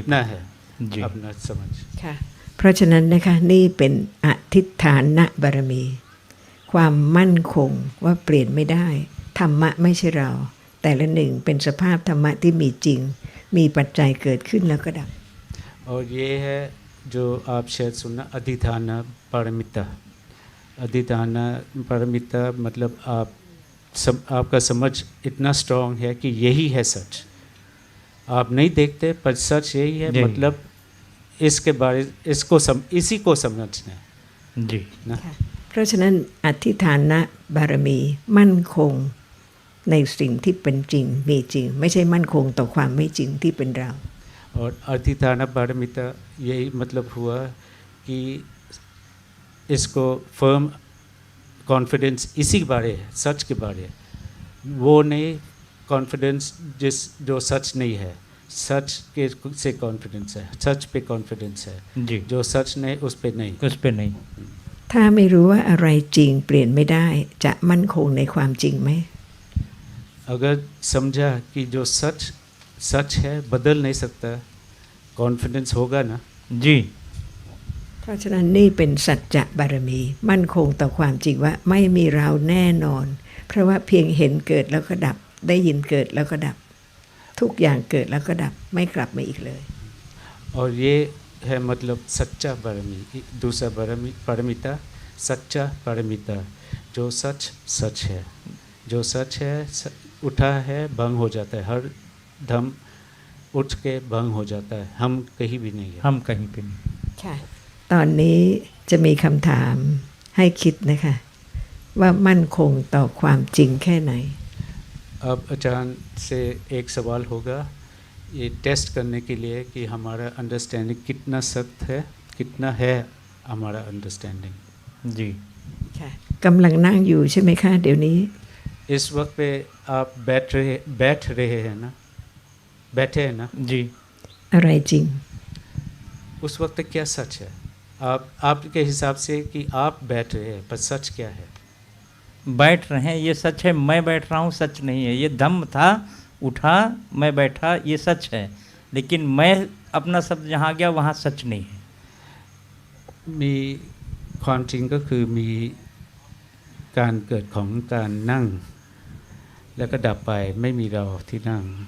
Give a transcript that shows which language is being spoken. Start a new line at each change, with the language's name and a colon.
Hindi: कितना है जी। अपना समझ।
Thai: ค่ะเพราะฉะนั้นนะคะนี่เป็นอธิษฐานบารมี ความมั่นคงว่าเปลี่ยนไม่ได้ธรรมะไม่ใช่เรา แต่ละหนึ่งเป็นสภาพธรรมะที่มีจริง มีปัจจัยเกิดขึ้นแล้วก็ดับ
Hindi: और ये है जो आप शायद सुनना अधिधान पारमिता। अधिधान पारमिता मतलब आपका समझ इतना स्ट्रांग है कि यही है सच। आप नहीं देखते पर सच यही है, जी। मतलब इसके बारे इसी को समझना है जी। ना।
Thai: เพราะฉะนั้นอธิษฐานบารมีมั่นคงในสิ่งที่เป็นจริงมีจริง ไม่ใช่มั่นคงต่อความไม่จริงที่เป็นเรา
Hindi: और अधिधान पारमिता यही मतलब हुआ कि इसको
English: firm confidence
Hindi: इसी के बारे है, सच के बारे है। वो नहीं कॉन्फिडेंस जो सच नहीं है, सच के से कॉन्फिडेंस है, सच पे कॉन्फिडेंस है। जी। जो सच नहीं उस पे नहीं। उस पे नहीं।
Thai: ถ้าไม่รู้ว่าอะไรจริงเปลี่ยนไม่ได้จะมั่นคงในความจริงไหม
Hindi: अगर समझा कि जो सच है बदल नहीं सकता, कॉन्फिडेंस होगा ना। जी।
Thai: เพราะฉะนั้นนี่เป็นสัจจะบารมี มั่นคงต่อความจริงว่าไม่มีเราแน่นอน เพราะว่าเพียงเห็นเกิดแล้วก็ดับ ได้ยินเกิดแล้วก็ดับ ทุกอย่างเกิดแล้วก็ดับไม่กลับมาอีกเลย
Hindi: और ये है मतलब सच्चा पारमी। दूसरा पारमिता सच्चा पारमिता, जो सच है, जो सच है उठा है भंग हो जाता है, हर दम उठ के भंग हो जाता है। हम कहीं भी नहीं है। हम कहीं पे नहीं।
Thai: ค่ะตอนนี้จะมีคำถามให้คิดนะคะว่ามั่นคงต่อความจริงแค่ไหน
Hindi: अब अचानक से एक सवाल होगा ये टेस्ट करने के लिए कि हमारा अंडरस्टैंडिंग कितना सख्त है, कितना है हमारा अंडरस्टैंडिंग। जी।
Thai: ค่ะกำลังนั่งอยู่ใช่ไหมคะเดี๋ยวนี้
Hindi: इस वक्त पे आप बैठ रहे हैं ना, बैठे हैं ना। जी।
Thai: อะไรจริง
Hindi: उस वक्त क्या सच है आपके हिसाब से कि आप बैठ रहे हैं, पर सच क्या है? बैठ रहे हैं ये सच है, मैं बैठ रहा हूँ सच नहीं है। ये दम था, उठा, मैं बैठा, ये सच है। लेकिन मैं अपना शब्द जहाँ गया वहाँ सच नहीं है।
Thai: มีความจริงก็คือมีการเกิดของการนั่งแล้วก็ดับไปไม่มีเราที่นั่ง